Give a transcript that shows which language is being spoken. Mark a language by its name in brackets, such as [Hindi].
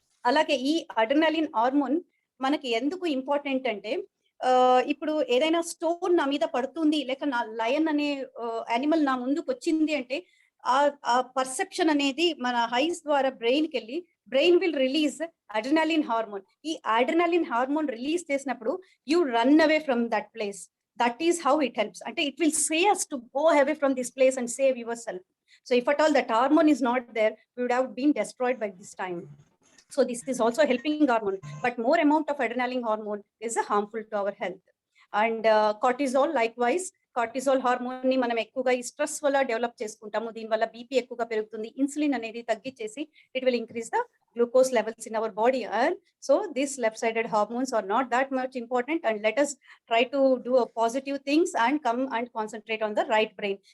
[Telugu] అలాగే ఈ adrenaline hormone మనకి ఎందుకు ఇంపార్టెంట్ అంటే, ఇప్పుడు ఏదైనా స్టోన్ నా మీద పడుతుంది, లేక నా లయన్ అనే యానిమల్ నా ముందుకు వచ్చింది అంటే, ఆ పర్సెప్షన్ అనేది మన హైస్ ద్వారా బ్రెయిన్ కి వెళ్ళి [English] Brain will release adrenaline hormone. ఈ adrenaline hormone release చేసినప్పుడు you run away from that place. That is how it helps. అంటే it will say us to go away from this place and save yourself. So if at all that hormone is not there, we would have been destroyed by this time. So this is also helping hormone, but more amount of adrenaline hormone is harmful to our health. And cortisol, likewise, [Telugu] cortisol hormone ని మనం ఎక్కువగా ఈ stress వల్ల develop చేసుకుంటాము. దీని వల్ల BP ఎక్కువగా పెరుగుతుంది. ఇన్సులిన్ అనేది తగ్గించేసి [English] It will increase the glucose levels in our body. And so this left sided hormones are not that much important. And let us try to do positive things and come and concentrate on the right brain.